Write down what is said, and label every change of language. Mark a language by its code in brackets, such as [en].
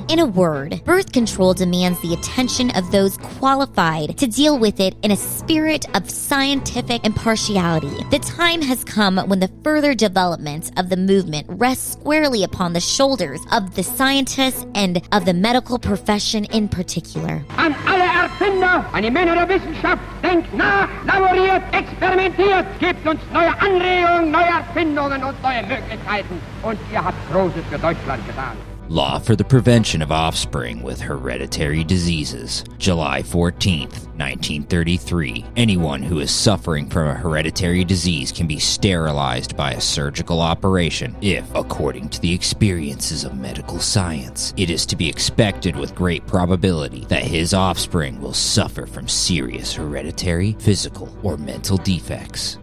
[en] In a word, birth control demands the attention of those qualified to deal with it in a spirit of scientific impartiality. The time has come when the further development of the movement rests squarely upon the shoulders of the scientists and of the medical profession in particular. [de] An alle Erfinder, an die Männer der Wissenschaft, denkt nach, laboriert, experimentiert, gebt uns neue Anregungen, neue Erfindungen und neue Möglichkeiten. Und ihr habt Großes für Deutschland getan. [en] Law for the Prevention of Offspring with Hereditary Diseases, July 14th, 1933. Anyone who is suffering from a hereditary disease can be sterilized by a surgical operation if, according to the experiences of medical science, it is to be expected with great probability that his offspring will suffer from serious hereditary, physical, or mental defects.